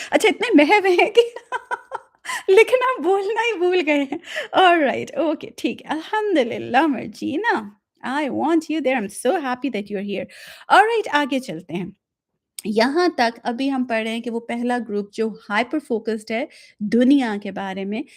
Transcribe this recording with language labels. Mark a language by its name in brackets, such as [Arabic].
[Urdu] اچھا اتنے محو ہیں کہ لکھنا بولنا ہی بھول گئے ہیں. آلرائٹ اوکے ٹھیک ہے. الحمدللہ Morgiana. [English] I want you there. I'm so happy that you're here. [Urdu] Alright آگے چلتے ہیں. یہاں تک ابھی ہم پڑھ رہے ہیں کہ وہ پہلا گروپ جو ہائپر فوکسڈ ہے دنیا کے بارے میں.